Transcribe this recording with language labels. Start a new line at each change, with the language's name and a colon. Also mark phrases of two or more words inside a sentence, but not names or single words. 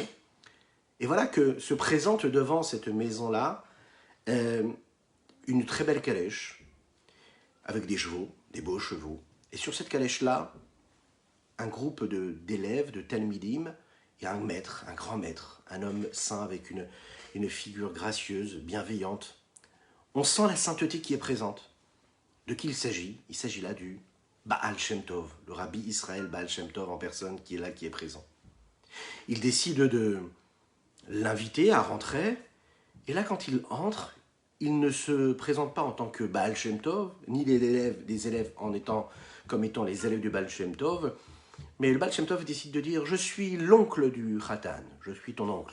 French: Et voilà que se présente devant cette maison-là une très belle calèche, avec des chevaux, des beaux chevaux. Et sur cette calèche-là, un groupe d'élèves, de talmidim, il y a un maître, un grand maître, un homme saint avec une figure gracieuse, bienveillante. On sent la sainteté qui est présente. De qui il s'agit? Il s'agit là du Baal Shem Tov, le rabbi Israël Baal Shem Tov en personne qui est là, qui est présent. Il décide de l'inviter à rentrer, et là quand il entre, il ne se présente pas en tant que Baal Shem Tov, ni des élèves comme étant les élèves du Baal Shem Tov, mais le Baal Shem Tov décide de dire « Je suis l'oncle du Khatan, je suis ton oncle.